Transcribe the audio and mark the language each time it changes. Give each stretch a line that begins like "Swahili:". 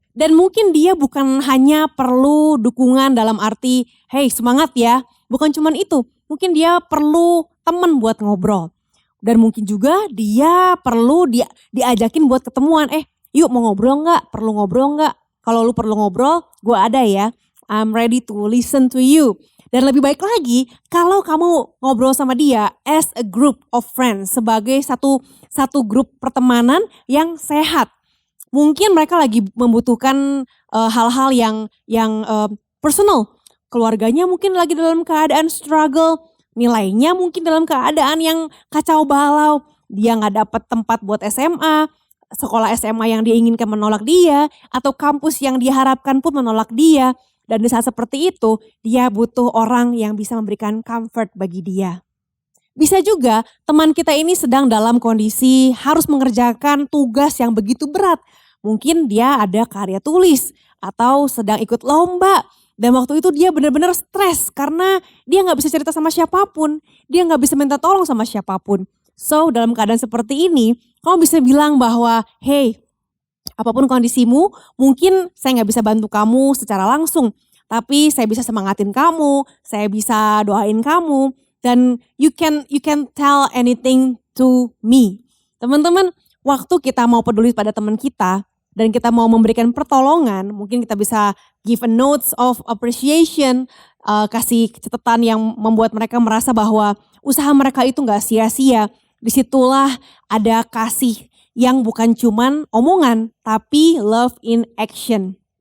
Indonesian: Dan mungkin dia bukan hanya perlu dukungan dalam arti, hey semangat ya. Bukan cuman itu, mungkin dia perlu teman buat ngobrol. Dan mungkin juga dia perlu diajakin buat ketemuan. Yuk mau ngobrol gak? Perlu ngobrol gak? Kalau lu perlu ngobrol, gue ada ya.
English: I'm ready to listen to you.
Indonesian: Dan lebih baik lagi kalau kamu ngobrol sama dia
English: as a group of friends.
Indonesian: Sebagai satu grup pertemanan yang sehat. Mungkin mereka lagi membutuhkan hal-hal yang personal. Keluarganya mungkin lagi dalam keadaan struggle. Nilainya mungkin dalam keadaan yang kacau balau. Dia gak dapat tempat buat SMA. Sekolah SMA yang dia inginkan menolak dia. Atau kampus yang diharapkan pun menolak dia. Dan di saat seperti itu, dia butuh orang yang bisa memberikan comfort bagi dia. Bisa juga teman kita ini sedang dalam kondisi harus mengerjakan tugas yang begitu berat. Mungkin dia ada karya tulis atau sedang ikut lomba. Dan waktu itu dia benar-benar stres karena dia gak bisa cerita sama siapapun. Dia gak bisa minta tolong sama siapapun. So dalam keadaan seperti ini, kamu bisa bilang bahwa, hey, apapun kondisimu, mungkin saya gak bisa bantu kamu secara langsung. Tapi saya bisa semangatin kamu, saya bisa doain kamu. Dan
English: you can tell anything to me.
Indonesian: Teman-teman, waktu kita mau peduli pada teman kita, dan kita mau memberikan pertolongan, mungkin kita bisa
English: give a notes of appreciation,
Indonesian: kasih catatan yang membuat mereka merasa bahwa usaha mereka itu gak sia-sia. Disitulah ada kasih yang bukan cuman omongan, tapi
English: love in action.